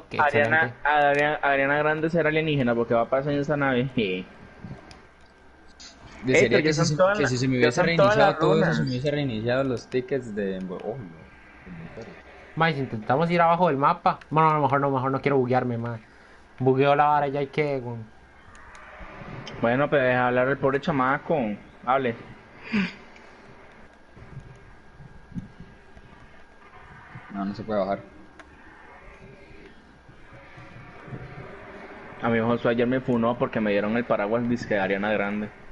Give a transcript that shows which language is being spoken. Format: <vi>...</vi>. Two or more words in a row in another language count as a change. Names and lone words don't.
<es>Qué excelente. Ariana Grande será alienígena porque va a pasar en esa nave. Desearía pero que, ya si, son todas que las- si se me ya hubiese son todas reiniciado las todo eso, runas. se me hubiese reiniciado los tickets de... Oh, no. Ma, si intentamos ir abajo del mapa. Bueno, a lo mejor no quiero buguearme, ma. Bugueo la vara ya hay que... Bueno, pues deja hablar el pobre chamaco. Hable. No, no se puede bajar. A mi Josué ayer me funó porque me dieron el paraguas disque de Ariana Grande.</es>